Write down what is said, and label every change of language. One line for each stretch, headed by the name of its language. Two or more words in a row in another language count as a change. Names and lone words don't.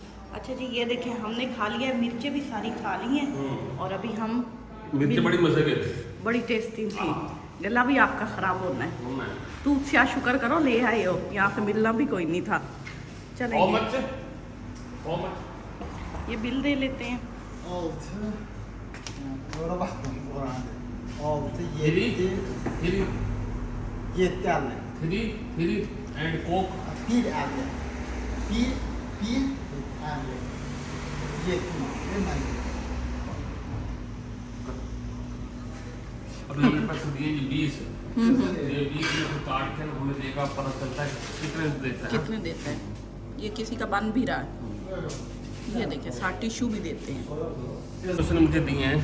Hindi: अच्छा जी, ये देखिए हमने खा लिया, मिर्चें भी सारी खा ली हैं और अभी हम मिर्चें बड़ी मजे के थे, बड़ी टेस्टी थी। गला भी आपका खराब होना है। तू क्या शुक्र करो ले आए हो, यहाँ से मिलना भी कोई नहीं था। चलें ये बिल दे लेते हैं।
Turkish: 6 Orada bak orada. 6 Yedi. 7 7 tane.
English: three and coke.
Turkish: Bir tane. Bir tane. 7 hemen.
Hindi: अब मेरे पास दिए जी 20 ये 20 में से काट के हमें देगा, पता चलता है कितने देता है। कितने देता है, ये किसी का बन भी रहा है। ये देखिए साथ टिश्यू भी देते हैं। उसने मुझे दिए हैं